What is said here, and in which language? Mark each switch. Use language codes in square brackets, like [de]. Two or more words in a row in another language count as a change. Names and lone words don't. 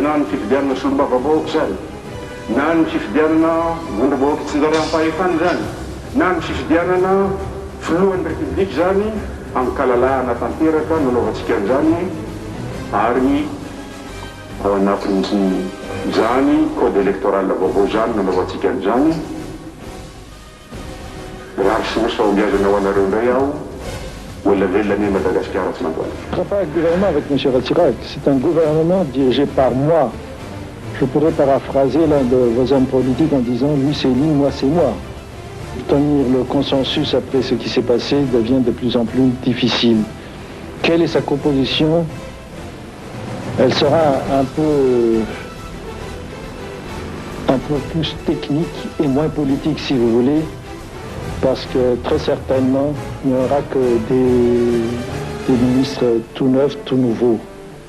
[mg] na ny fifidianana solombavam-bahoaka zany na ny fifidianana vondrom-bahoaka tsinjaram-pahefana zany na ny fifidianana filohan'ny république zany ankalalahana tanteraka nanaovantsika an'izany ary ao anatin'ny zany [fr] code électoral [mg] vaovao zany nanaovantsika an'izany raha sosa ombiazana ho anareo indray aho olona velona Madagascar tsy mandoana. [fr] Ce n'est pas un gouvernement avec M. Ratsiraka, c'est un gouvernement dirigé par moi. Je pourrais paraphraser l'un de vos hommes politiques en disant lui c'est lui, moi c'est moi. Obtenir le consensus après ce qui s'est passé devient de plus en plus difficile. Quelle est sa composition? Elle sera un peu plus technique et moins politique si vous voulez, parce que très certainement il n'y aura que des ministres tout neufs, tout nouveaux.